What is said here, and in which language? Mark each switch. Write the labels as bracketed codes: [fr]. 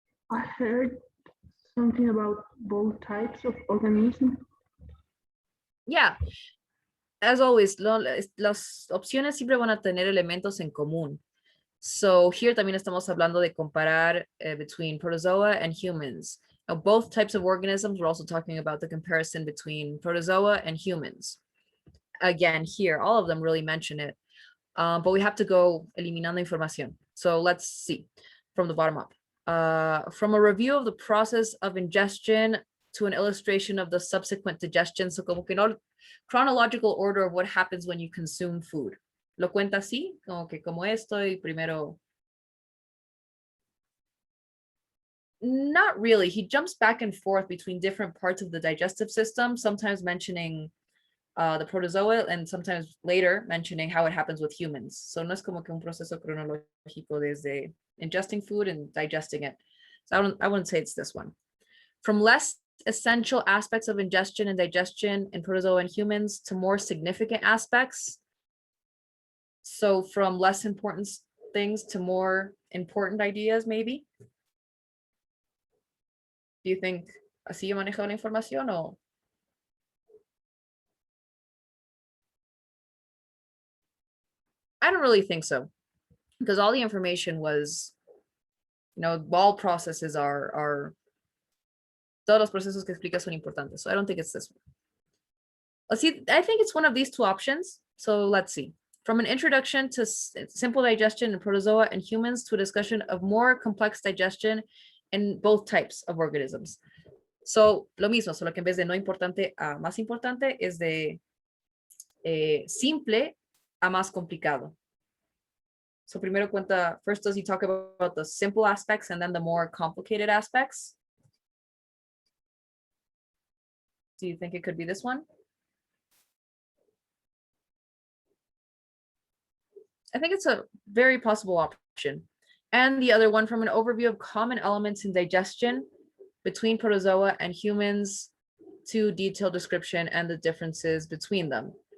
[en] I heard something about both types of organisms. Yeah, as always, [es] las opciones siempre van a tener elementos en común. [en] So here [es] también estamos hablando de comparar [en] between protozoa and humans. Now, both types of organisms, we're also talking about the comparison between protozoa and humans. Again, here, all of them really mention it, but we have to go [es] eliminando información. [en] So let's see from the bottom up. From a review of the process of ingestion to an illustration of the subsequent digestion. So [es] como que no [en] chronological order of what happens when you consume food. [es] Lo cuenta así, como que como esto y primero. [en] Not really. He jumps back and forth between different parts of the digestive system, sometimes mentioning the protozoa and sometimes later mentioning how it happens with humans. [es] So no es como que un proceso cronológico desde [en] ingesting food and digesting it. So I wouldn't say it's this one. From less essential aspects of ingestion and digestion in protozoa and humans to more significant aspects. So from less important things to more important ideas, maybe. Do you think [es] así yo manejo la información o? [en] I don't really think so, because all the information was, all processes are [es] todos los procesos que explica son importantes. [en] So I don't think it's this one. Let's see. I think it's one of these two options. So let's see. From an introduction to simple digestion in protozoa and humans to a discussion of more complex digestion in both types of organisms. [es] So lo mismo, solo que en vez de no importante a más importante es de simple a más complicado. [en] So [es] primero cuenta, [en] first does he talk about the simple aspects and then the more complicated aspects? Do you think it could be this one? I think it's a very possible option. And the other one, from an overview of common elements in digestion between protozoa and humans to detailed description and the differences between them.